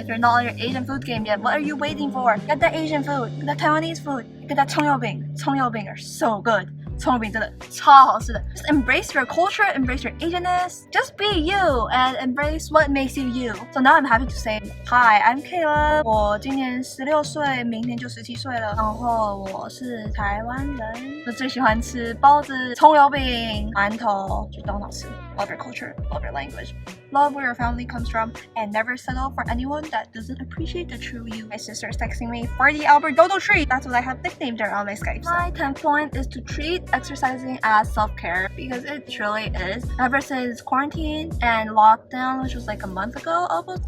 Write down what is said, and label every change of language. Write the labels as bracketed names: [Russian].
[English] If you're not on your Asian food game yet, what are you waiting for? Get that Asian food. Get that Taiwanese food. Get that 葱油饼. 葱油饼 are so good. [Chinese] 葱油饼真的超好吃的. [English] Just embrace your culture, embrace your Asianness. Just be you and embrace what makes you you. So now I'm happy to say, Hi, I'm Kayla. [Chinese] 我今年16岁，明天就17岁了。然后我是台湾人。我最喜欢吃包子、葱油饼、馒头，就都很好吃。 [English] love your culture, love your language, love where your family comes from, and never settle for anyone that doesn't appreciate the true you. My sister is texting me, for the Albert Dodo tree. That's what I have nicknamed her on my Skype. My 10th point is to treat exercising as self-care, because it truly is. Ever since quarantine and lockdown, which was like a month ago almost,